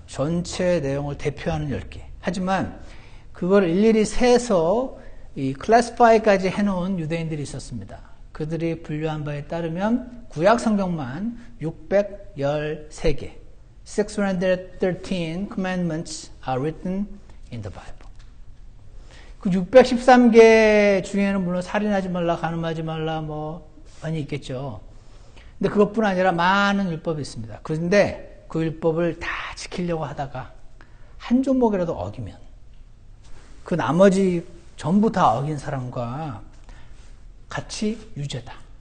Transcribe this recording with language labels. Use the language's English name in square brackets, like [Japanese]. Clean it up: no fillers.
[Korean] 전체 내용을 대표하는 10개. 하지만 그걸 일일이 세서 이 클래스파이까지 해놓은 유대인들이 있었습니다. 그들이 분류한 바에 따르면 구약 성경만 613개. [English] 613 commandments are written in the Bible. [Korean] 그 613개 중에는 물론 살인하지 말라, 간음하지 말라, 많이 있겠죠. 근데 그것뿐 아니라 많은 율법이 있습니다. 그런데 그 율법을 다 지키려고 하다가 한 조목이라도 어기면 그 나머지 전부 다 어긴 사람과 같이 유죄다.